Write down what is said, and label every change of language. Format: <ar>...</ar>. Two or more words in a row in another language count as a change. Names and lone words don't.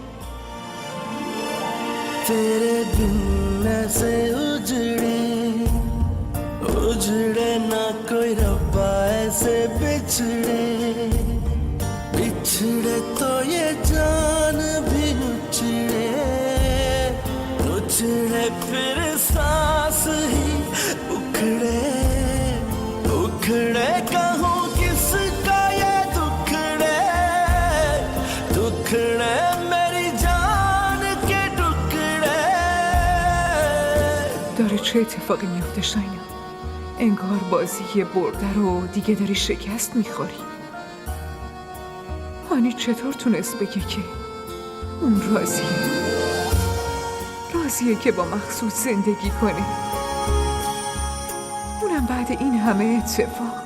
<hi>तेरे बिन ऐसे उजड़े ना कोई रब्बा ऐसे बिछड़े तो ये जान भी उछड़े फिर सांस ही उखड़े कहूँ किसका ये दुखड़े मेरी जान के टुकड़े.</hi> <fa>داره چه اتفاقی میفته شاینا؟ انگار بازی برده رو دیگه داری شکست میخوری. هانی چطور تونست بگه که اون راضیه که با مقصود زندگی کنه، اونم بعد این همه اتفاق.</fa>